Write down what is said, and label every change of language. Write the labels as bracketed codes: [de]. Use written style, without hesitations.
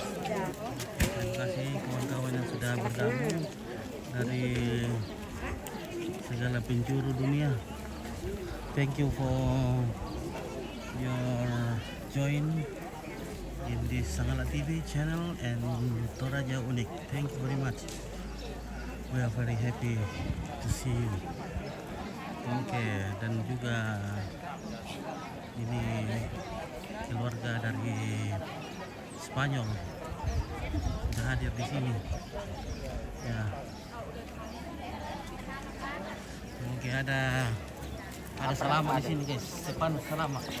[id] Terima kasih kawan-kawan yang sudah bergabung dari segala penjuru dunia. [en] Thank you for your join in this Sangala TV channel and Toraja Unik. Thank you very much. We are very happy to see you. [id] Oke, dan juga ini keluarga dari Spanyol sudah hadir di sini. Ya. Oke, ada selama di sini guys. Sepan selama.